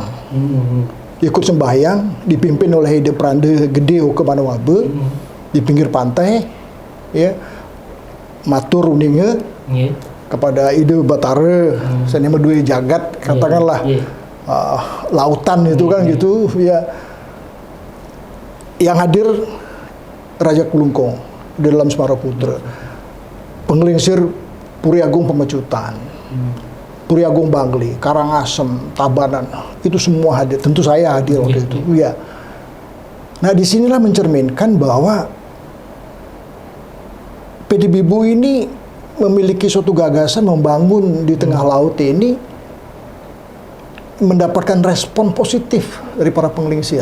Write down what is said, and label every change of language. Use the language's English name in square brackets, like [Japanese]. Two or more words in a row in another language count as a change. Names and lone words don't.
[Indonesian] Ikut sembahyang dipimpin oleh Ide Prande Gede Oke Manawabe di pinggir pantai ya. [Balinese] Matur uninge [Indonesian] kepada Ide Batara Seni Medue Jagat katakanlah lautan itu kan gitu ya. Yang hadir Raja Kulungkong di dalam Semara Putra, penggelingsir Puri Agung Pemecutan, Puri Agung Bangli, Karangasem, Tabanan, itu semua hadir. Tentu saya hadir waktu itu. Ya. Nah, disinilah mencerminkan bahwa PDBibu ini memiliki suatu gagasan membangun di tengah laut ini mendapatkan respon positif dari para penggelingsir.